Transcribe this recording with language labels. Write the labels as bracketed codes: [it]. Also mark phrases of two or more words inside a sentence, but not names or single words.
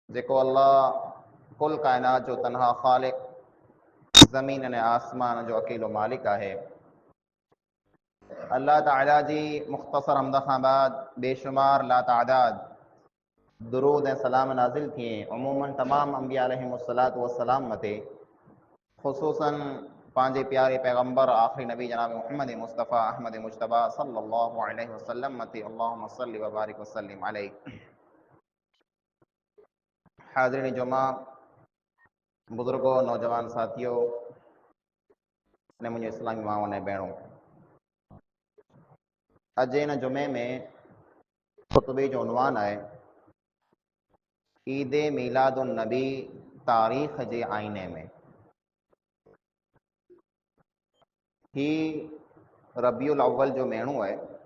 [sd] जेको अल्लाह कुल कायनात जो तनहा ख़ालिक, ज़मीन ने आसमान जो अकेलो मालिक है। अल्लाह ताला जी मुख्तसर हमद खां बाद बेशुमार लातादाद दुरूद ऐं सलाम नाज़िल थिए अमूमन तमाम अंबिया [ar] عليهم الصلاة والسلام [sd] मते, ख़ुसूसन पंहिंजे प्यारे पैगम्बर आख़िरी नबी जनाब मोहम्मद मुस्तफ़ा अहमद मुजतबा [ar] صلى الله عليه وسلم [sd] मते [ar] اللهم صل و بارك وسلم عليه. [sd] हाज़िरीन जुमा, बुज़ुर्गों, नौजवान साथियों ने मुझे इस्लामी माओ ने भेणों, अॼु हिन जुमे में ख़ुतबे जो उनवान है ईद मीलादुन नबी तारीख़ जे आईने में। ही रबियुल अव्वल जो महीनो है।